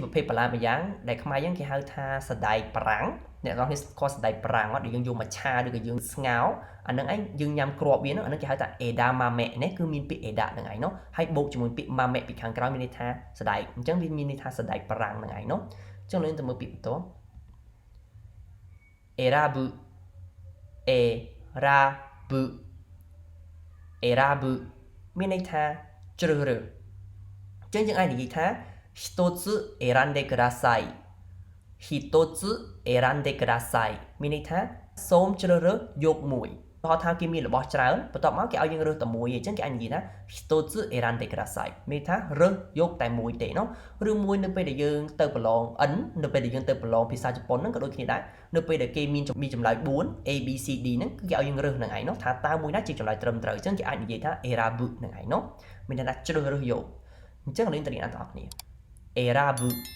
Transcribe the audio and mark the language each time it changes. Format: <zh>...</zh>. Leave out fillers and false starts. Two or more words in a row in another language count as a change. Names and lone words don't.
<km>ប្រភេទបន្លែម្យ៉ាងដែលខ្មែរយើងគេហៅថាសណ្តែកប្រាំងអ្នកនរនេះខុសសណ្តែកប្រាំងអត់ដែលយើងយកមកឆាឬក៏យើងស្ងោរអាហ្នឹងឯងយើងញ៉ាំគ្រាប់វាហ្នឹងអាហ្នឹងគេហៅថា edamame នេះគឺមានពាក្យ eda ហ្នឹងឯងเนาะហើយបូកជាមួយពាក្យ mame ពីខាងក្រោយមានន័យថាសណ្តែកអញ្ចឹងវាមានន័យថាសណ្តែកប្រាំងហ្នឹងឯងเนาะចឹងយើងទៅមើលពាក្យបន្ទាប់ erabu មានន័យថាជ្រើសរើសអញ្ចឹងយើងអាចនិយាយថា</km> <ja>1つ選んでください</ja> <km>មានន័យថាសូមជ្រើសរើសយកមួយបើថាគេមាន របស់ច្រើនបន្ទាប់មកគេឲ្យយើងរើសតែមួយអញ្ចឹងគេអាចនិយាយថា</km> <ja>1つ選んでください</ja> <km>មានន័យថារើសយកតែមួយទេเนาะឬមួយនៅពេលដែលយើងទៅប្រឡង N នៅពេលដែលយើងទៅប្រឡងភាសាជប៉ុនហ្នឹងក៏ដូចគ្នាដែរនៅពេលដែលគេមានចម្លើយ4 A B C D ហ្នឹងគឺគេឲ្យយើងរើសហ្នឹងឯងเนาะថាតើមួយណាជាចម្លើយត្រឹមត្រូវអញ្ចឹងគេអាចនិយាយថា erabu ហ្នឹងឯងเนาะមានន័យថាជ្រើសរើសយកអញ្ចឹងលេងទៅរៀនអន្តរគ្នា erabu</km>